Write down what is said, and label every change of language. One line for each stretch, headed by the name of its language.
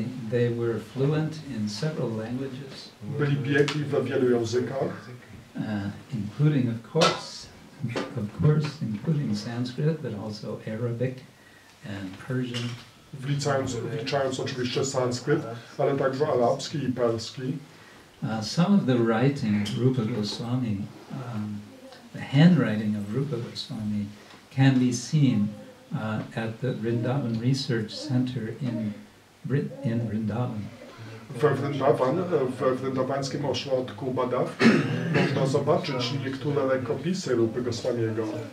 English: They were fluent in several languages.
Polish: Byli biegli we wielu językach.
English: Including of course, including Sanskrit, but also Arabic and Persian.
Polish: Wliczając oczywiście sanskryt, ale także arabski i perski.
English: Some of the writing of Rupa Goswami, the handwriting of Rupa Goswami, can be seen at the Vrindavan Research Center in Vrindavan.
Polish: We Vrindawańskim ośrodku badawczym można zobaczyć niektóre rękopisy Rupy Goswamiego.